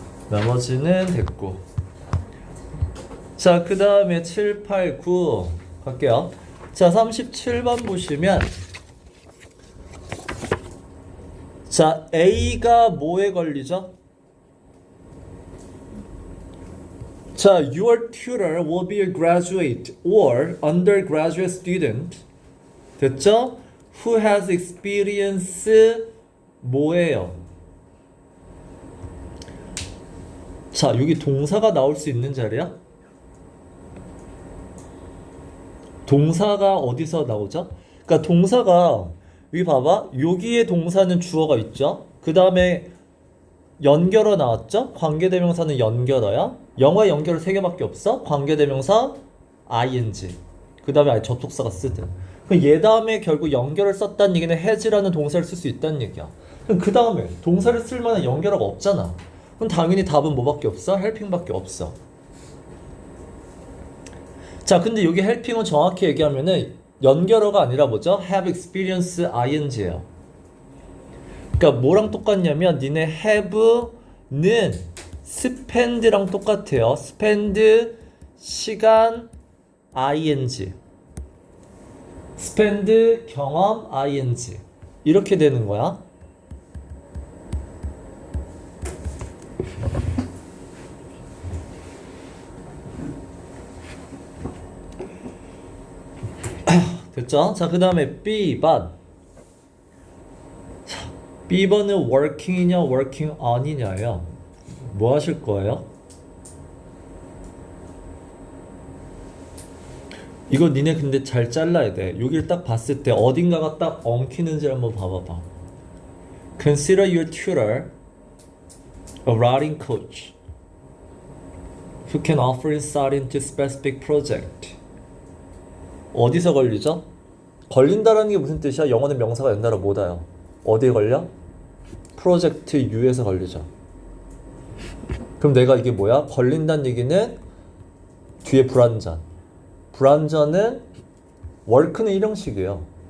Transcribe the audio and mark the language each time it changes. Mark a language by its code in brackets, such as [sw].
[ko] 나머지는 됐고. 자, 그 다음에 7, 8, 9 갈게요. 자, 37번 보시면 자, A가 뭐에 걸리죠? 자, [en] your tutor will be a graduate or undergraduate student. [ko] 됐죠? [en] Who has experience [ko] 뭐예요? 자, 여기 동사가 나올 수 있는 자리야? 동사가 어디서 나오죠? 그러니까 동사가 여기 봐봐. 여기에 동사는 주어가 있죠. 그 다음에 연결어 나왔죠? 관계대명사는 연결어야. 영어에 연결어 3개밖에 없어. 관계대명사 ing. 그 다음에 아예 접속사가 쓰든. 그럼 얘 다음에 결국 연결을 썼다는 얘기는 has라는 동사를 쓸 수 있다는 얘기야. 그럼 그 다음에 동사를 쓸 만한 연결어가 없잖아. 그럼 당연히 답은 뭐밖에 없어? helping밖에 없어. 자, 근데 여기 helping은 정확히 얘기하면은 연결어가 아니라 뭐죠? [en] have experience ing예요. [ko] 그러니까 뭐랑 똑같냐면 니네 have는 spend랑 똑같아요. spend 시간 ing, spend 경험 ing 이렇게 되는 거야. 됐죠? 자, 그 다음에 B번. B번은 working이냐 working on이냐요. 뭐 하실 거예요? 이거 니네 근데 잘 잘라야 돼. 여기를 딱 봤을 때 어딘가가 딱 엉키는지 한번 봐봐봐. [en] Consider your tutor a writing coach who can offer insight into specific project. [ko] 어디서 걸리죠? 걸린다라는 게 무슨 뜻이야? 영어는 명사가 연달아 못 와요. 어디에 걸려? 프로젝트 U에서 걸리죠. 그럼 내가 이게 뭐야? 걸린다는 얘기는 뒤에 불완전. 불완전은 work는 일형식이에요.